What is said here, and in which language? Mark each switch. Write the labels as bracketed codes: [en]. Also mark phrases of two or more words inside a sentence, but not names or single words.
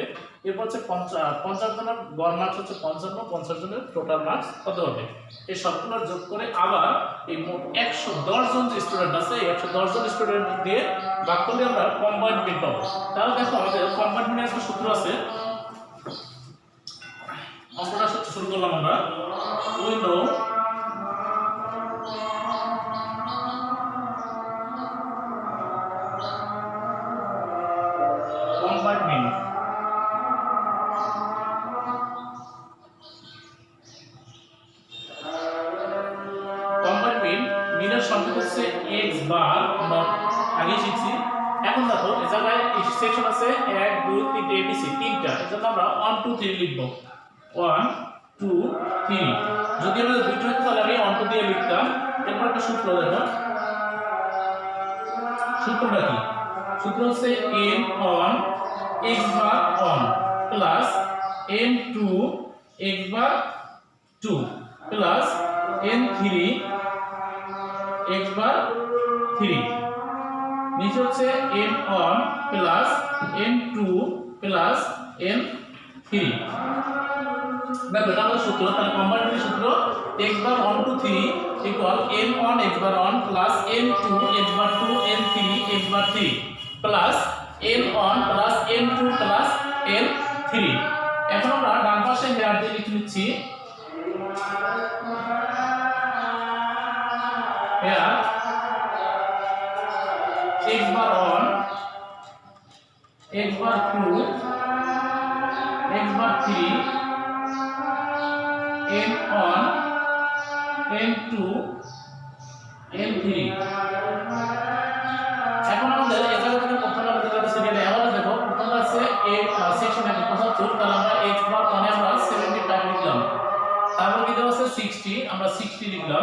[bn] এরপর হচ্ছে 50 জনের গড় মার্কস হচ্ছে 55, 50 জনের টোটাল মার্কস কত হবে? এই সবগুলো যোগ করে আবার এই মোট 110 জন যে স্টুডেন্ট আছে এই 110 জন স্টুডেন্ট দিয়ে ভাগ করলে আমরা কম্বাইন্ড মিড পাবো। তাহলে দেখো আমাদের কম্বাইন্ড মিডের একটা সূত্র আছে। অঙ্কটা শুরু করলাম আমরা। [en] we know combined mean [bn] মিনের সংখ্যা হচ্ছে x বার, আমরা আগে শিখছি। এখন দেখো এই জায়গায় সেকশন আছে 1 2 3 ABC তিনটা, এজন্য আমরা 1 2 3 লিখব। 1 2 3 যদি আমরা দুইটা হতো তাহলে আমি 1 2 দিয়ে লিখতাম। এরপর একটা সূত্র দেখো, সূত্রটা কি? সূত্র হচ্ছে [en] n on x bar on প্লাস n2 x bar 2 প্লাস n3 x bar 3, [bn] নিচে হচ্ছে [en] n on প্লাস n2 প্লাস n3। [bn] দেখো এটা আমাদের সূত্র। তাহলে কম্বাইন্ড সূত্র [en] x bar on to 3 equal n on x bar on plus n2 x bar 2 n3 x bar 3 plus n on plus n2 plus n3। [bn] এখন আমরা ডান পাশে হেয়ার দিয়ে লিখে নিচ্ছি here x bar on x bar 2 x bar 3 n on n2 n3। এখন আমাদের এই জায়গা থেকে প্রথমে আমরা যেটা সিরিয়ালে এভারেজ দেখো, প্রথমে আছে a সেকশন এর 75, তাহলে আমরা x বার on আমরা 75 লিখলাম। তারপর কি দেওয়া আছে 60, আমরা 60 লিখলাম।